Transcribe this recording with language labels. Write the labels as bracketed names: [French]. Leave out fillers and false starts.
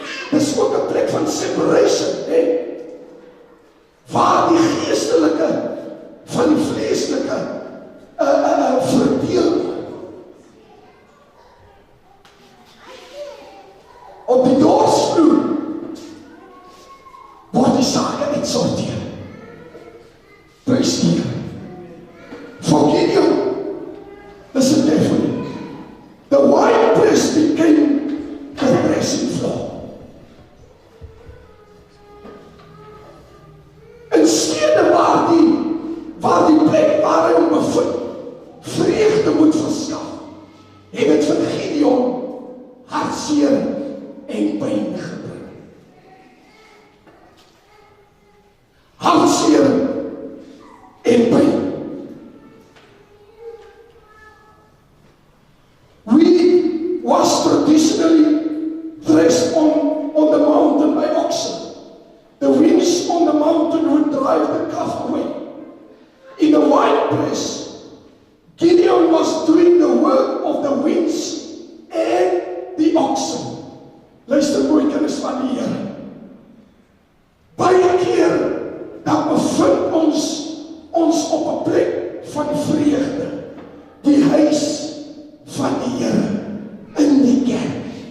[Afrikaans] Dis ook 'n plek van separation, né? Waar die geestelike van die vleeslike verdeel. Op die dorsvloer word die sake uitsorteer. Prys die Here. [English] For Gideon, listen carefully. The winepress became the threshing floor. [Afrikaans] In stede waar die plek waar hy hom bevind, vreugde moet verskaf, het dit vir Gideon hartseer en pyn gebring. Hartseer en pyn. [English] We was traditionally dressed on the mountain by oxen. The winds on the mountain would drive the calf away. In the winepress, Gideon was doing the work of the winds and the oxen. [Afrikaans] Luister mooi kinders van die Here. Baie keer dan bevind ons op 'n plek van vreugde, die huis van die Here, in die kerk.